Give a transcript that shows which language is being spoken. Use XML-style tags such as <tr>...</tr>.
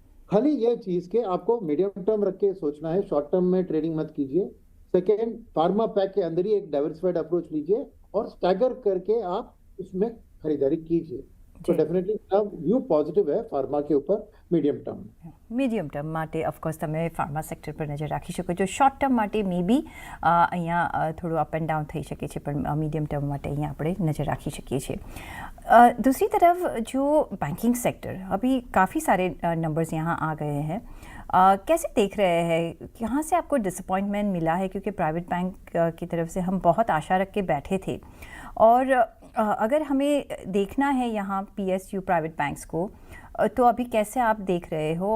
<hi>खाली ये चीज के आपको मीडियम टर्म रख के सोचना है, शॉर्ट टर्म में ट्रेडिंग मत कीजिए। सेकेंड, फार्मा पैक के अंदर ही एक डाइवर्सिफाइड अप्रोच लीजिए और स्टैगर करके आप उसमें खरीदारी कीजिए। तो जी डेफिनेटली व्यू पॉजिटिव है फार्मा के ऊपर मीडियम टर्म में।</hi> <gu>મીડિયમ ટર્મ માટે ઓફકોર્સ તમે ફાર્મા સેક્ટર પર નજર રાખી શકો છો. શોર્ટ ટર્મ માટે મે બી અહીંયા થોડું અપ એન્ડ डाउन થઈ શકે છે, પણ મીડિયમ ટર્મ માટે અહીંયા આપણે નજર રાખી શકીએ છીએ.</gu> <hi>दूसरी तरफ जो बैंकिंग सेक्टर, अभी काफ़ी सारे नंबर्स यहाँ आ गए हैं, कैसे देख रहे हैं, यहाँ से आपको डिसअपॉइंटमेंट मिला है? क्योंकि प्राइवेट बैंक की तरफ से हम बहुत आशा रख के बैठे थे, और अगर हमें देखना है यहाँ पीएसयू प्राइवेट बैंक्स को, तो अभी कैसे आप देख रहे हो?</hi>